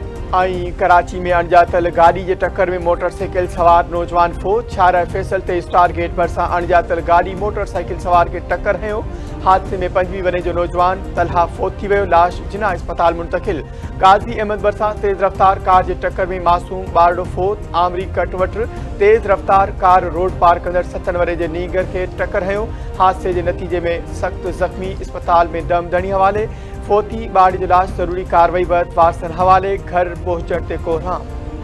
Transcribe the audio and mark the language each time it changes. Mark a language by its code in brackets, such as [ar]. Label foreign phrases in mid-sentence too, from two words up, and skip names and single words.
[sd] कराची में अणजातल गाड़ी के टक्कर में मोटरसाइकिल सवार नौजवान फोत। छारा फैसल ते स्टार गेट भरसा अणजातल गाड़ी मोटरसाइकिल सवार के टक्कर हयो। हादसे में 25 वरे जो नौजवान तलहा फोत थी वियो। लाश जिना अस्पताल मुंतकिल। गाजी अहमद भरसा तेज रफ्तार कार के टक्कर में मासूम बारडो फोत। आमरी कटवट तेज रफ्तार कार रोड पार कंदड़ 7 वरे जे नीगर के टक्कर हयो। हादसे के नतीजे में सख्त जख्मी अस्पताल में दम धणी हवाले। फोती बाड़ी जो लाश जरूरी कार्रवाई बाद वारसन हवाले। घर पहुंचण ते कोरहा।